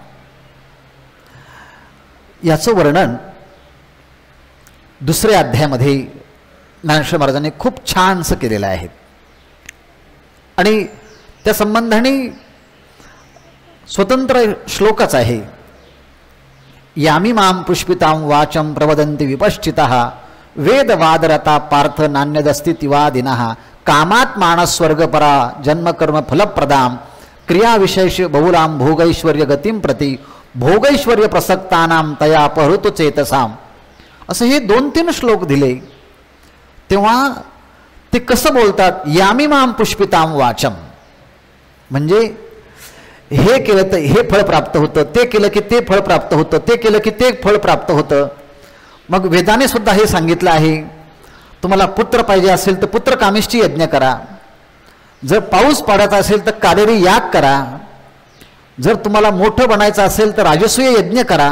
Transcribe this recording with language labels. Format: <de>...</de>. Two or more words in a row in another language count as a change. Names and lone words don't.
<mr>याचं वर्णन दुसऱ्या अध्यायामध्ये ज्ञानेश्वर महाराजांनी खूप छानसं केलेलं आहे. आणि त्या संबंधाने स्वतंत्र श्लोकच आहे.</mr> <sa>यामी माम पुष्पितां वाचम प्रवदन्ति विपश्चितः वेदवादरता पार्थ नान्यदस्तितिवादिनः कामात् मानस्वर्गपरा जन्मकर्म फलप्रदाम क्रियाविशेष बहुलां भोगैश्वर्य गतिं प्रति भोगैश्वर्य प्रसक्तानां तया अपहृत चेतसाम.</sa> <mr>असं हे 2-3 श्लोक दिले. तेव्हा ते कसं बोलतात?</mr> <sa>यामी माम पुष्पितां वाचम</sa> <mr>म्हणजे हे केलं तर हे फळ प्राप्त होतं, ते केलं की ते फळ प्राप्त होतं, ते केलं की ते फळ प्राप्त होतं. मग वेदाने सुद्धा हे सांगितलं आहे, तुम्हाला पुत्र पाहिजे असेल तर पुत्र कामेष्ठी यज्ञ करा, जर पाऊस पडत असेल तर कालेरी याग करा, जर तुम्हाला मोठं बनायचं असेल तर राजसूय यज्ञ करा.</mr>